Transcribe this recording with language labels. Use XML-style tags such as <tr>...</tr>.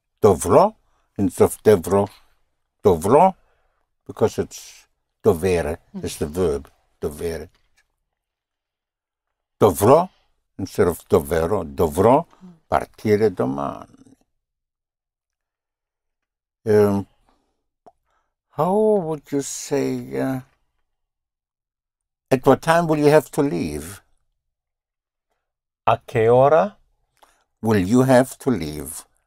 <en>dovro instead of devro, dovro, because it's dovere, it's the verb, dovere.</en> <it>Dovro</it> <en>instead of</en> <it>dovero, dovro partire domani.</it> <en>How would you say, at what time will you have to leave?</en> <it>A che ora</it> <en>Will you have to leave?</en>